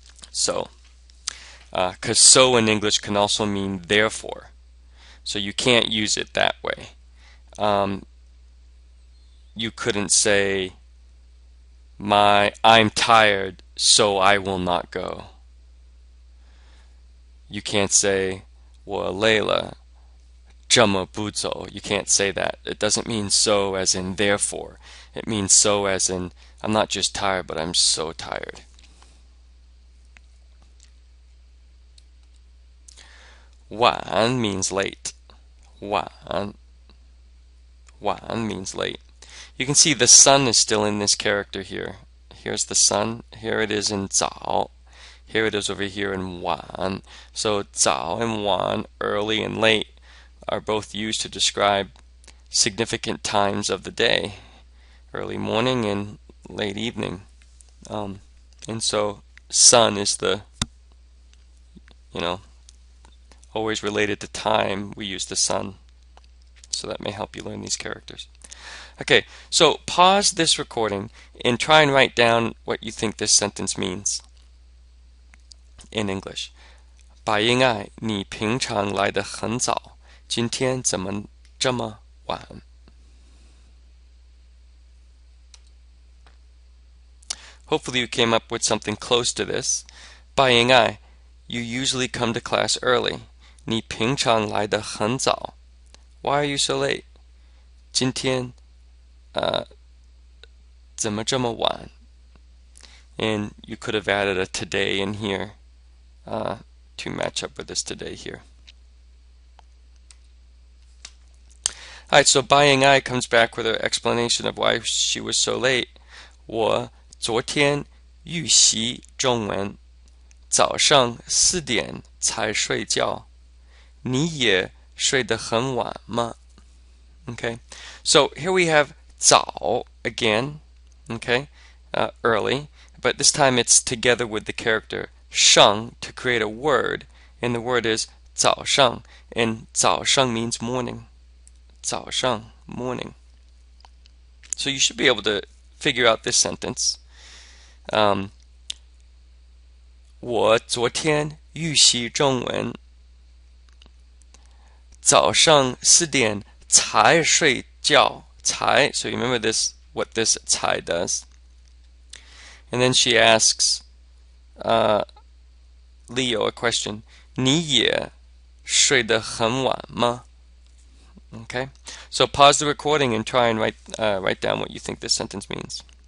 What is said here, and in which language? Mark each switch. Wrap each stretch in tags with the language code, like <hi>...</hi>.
<en>So, because so in English can also mean therefore. So you can't use it that way. you couldn't say I'm tired, so I will not go. You can't say</en> <zh>我累了 这么不走.</zh> <en>You can't say that. It doesn't mean so as in therefore. It means so as in I'm not just tired, but I'm so tired. 晚 means late. 晚 means late. You can see the sun is still in this character here. Here's the sun. Here it is in 早.Here it is over here in 晚. So 早 and 晚, early and late, are both used to describe significant times of the day. Early morning and late evening. And so sun is the, always related to time. We use the sun. So that may help you learn these characters. Okay, so pause this recording and try and write down what you think this sentence means in English.</en> <zh>白英爱，你平常来得很早，今天怎么这么晚?</zh> <en>Hopefully you came up with something close to this. 白英爱, you usually come to class early.</en> <zh>你平常来得很早.</zh> <en>Why are you so late?</en> <zh>今天怎么这么晚?</zh> <en>And you could have added a today in here to match up with this today here. Alright, so 白英爱 comes back with an explanation of why she was so late.</en> <zh>我昨天预习中文，早上4点才睡觉。你也睡得很晚吗?</zh> <en>Okay, so here we have 早 again, okay, early, but this time it's together with the character 上 to create a word, and the word is 早上, and 早上 means morning. 早上, morning. So you should be able to figure out this sentence.</en> <zh>我昨天预习中文，早上4点才睡觉。</zh> <en>才, so you remember this, what this 才 does. And then she asks Leo a question.</en> <zh>你也睡得很晚吗?</zh> <en>Okay, so pause the recording and try and write down what you think this sentence means.</en>